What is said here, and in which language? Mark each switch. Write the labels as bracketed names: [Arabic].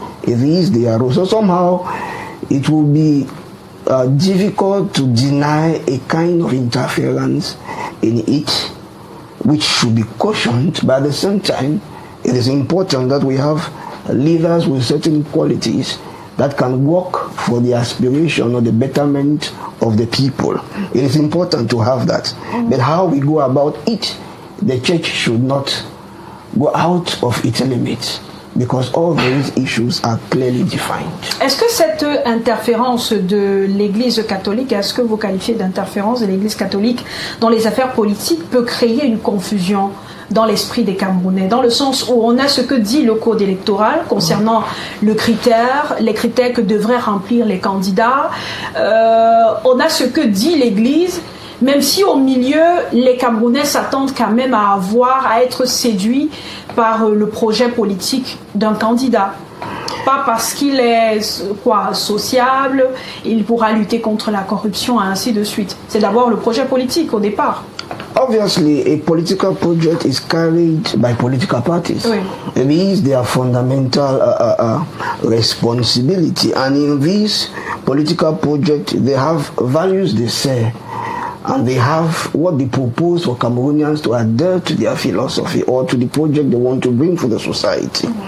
[English] It is their role. So somehow it will be difficult to deny a kind of interference in it, which should be cautioned, but at the same time, it is important that we have leaders with certain qualities that can work for the aspiration or the betterment of the people. It is important to have that. But how we go about it, the church should not go out of its limits, because all these issues are clearly defined. [French] Est-ce que cette interférence de l'Église catholique, est-ce que vous qualifiez d'interférence de l'Église catholique dans les affaires politiques, peut créer une confusion dans l'esprit des Camerounais, dans le sens où on a ce que dit le code électoral concernant les critères que devraient remplir les candidats, on a ce que dit l'Église, même si au milieu, les Camerounais s'attendent quand même à être séduits par le projet politique d'un candidat. Pas parce qu'il est sociable, il pourra lutter contre la corruption, et ainsi de suite. C'est d'abord le projet politique au départ. [English] Obviously, a political project is carried by political parties. [French] Oui. [English] It is their fundamental responsibility. And in this political project, they have values they say. and they have what they propose for Cameroonians to adhere to their philosophy or to the project they want to bring for the society.